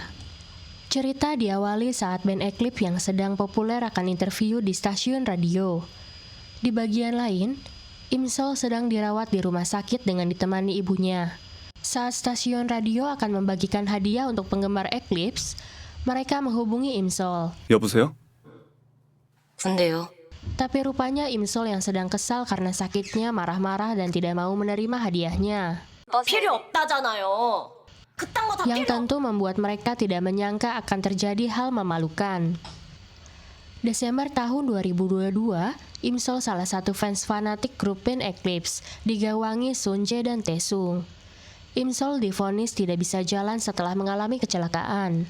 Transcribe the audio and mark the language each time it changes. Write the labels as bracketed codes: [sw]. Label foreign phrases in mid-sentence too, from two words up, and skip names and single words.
[id] Cerita diawali saat band Eclipse yang sedang populer akan interview di stasiun radio. Di bagian lain, Imsol sedang dirawat di rumah sakit dengan ditemani ibunya. Saat stasiun radio akan membagikan hadiah untuk penggemar Eclipse, mereka menghubungi Imsol. [ko] 여보세요? 근데요. [id] Tapi rupanya Imsol yang sedang kesal karena sakitnya marah-marah dan tidak mau menerima hadiahnya. [ko] 필요 없다잖아요. 그딴 거 다 [id] Yang [ko] 필요 [id] tentu membuat mereka tidak menyangka akan terjadi hal memalukan. Desember tahun 2022, Imsol salah satu fans fanatik grup band Eclipse, digawangi Sunjae dan Taesung. Imsol divonis tidak bisa jalan setelah mengalami kecelakaan.